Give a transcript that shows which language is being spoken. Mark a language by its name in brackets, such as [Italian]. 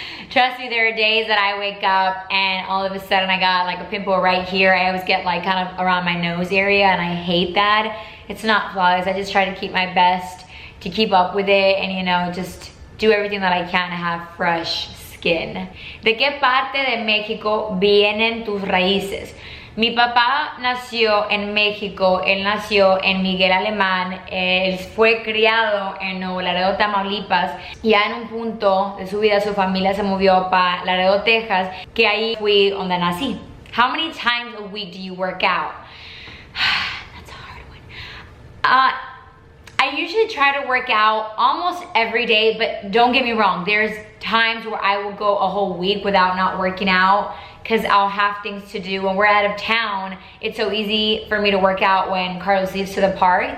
[English] Trust me, there are days that I wake up and all of a sudden I got like a pimple right here. I always get like kind of around my nose area, and I hate that. It's not flawless. I just try to keep my best to keep up with it, and you know, just do everything that I can to have fresh skin. [Spanish] ¿De qué parte de México vienen tus raíces? Mi papá nació en México, él nació en Miguel Alemán, él fue criado en Nuevo Laredo, Tamaulipas. Ya en un punto de su vida su familia se movió para Laredo, Texas, que ahí fui donde nací. [English] How many times a week do you work out? That's a hard one. I usually try to work out almost every day, but don't get me wrong, there's times where I will go a whole week without not working out, because I'll have things to do. When we're out of town, it's so easy for me to work out when Carlos leaves to the park.